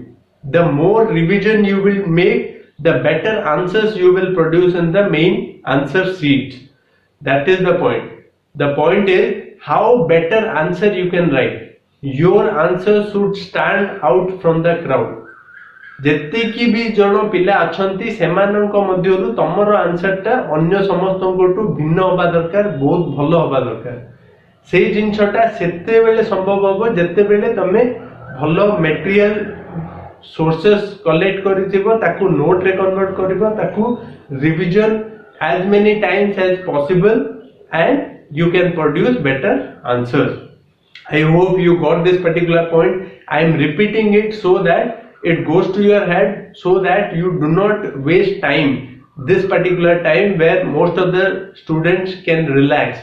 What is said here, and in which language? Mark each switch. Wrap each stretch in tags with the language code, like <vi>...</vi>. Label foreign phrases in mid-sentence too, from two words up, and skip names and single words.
<en>The more revision you will make, the better answers you will produce in the main answer sheet. That is the point. The point is how better answer you can write. Your answer should stand out from the crowd.</en> <or>ଯେତିକି ବି ଜଣ ପିଲା ଅଛନ୍ତି ସେମାନଙ୍କ ମଧ୍ୟରୁ ତମର ଆନ୍ସରଟା ଅନ୍ୟ ସମସ୍ତଙ୍କଠୁ ଭିନ୍ନ ହବା ଦରକାର, ବହୁତ ଭଲ ହବା ଦରକାର। ସେଇ ଜିନିଷଟା ସେତେବେଳେ ସମ୍ଭବ ହବ ଯେତେବେଳେ ତମେ ଭଲ</or> <en>material sources collect</en> <or>କରିଥିବ, ତାକୁ ନୋଟରେ କନଭର୍ଟ କରିବ, ତାକୁ ରିଭିଜନ</or> <en>as many times as possible, and you can produce better answers. I hope you got this particular point. I am repeating it so that it goes to your head, so that you do not waste time, this particular time where most of the students can relax.</en>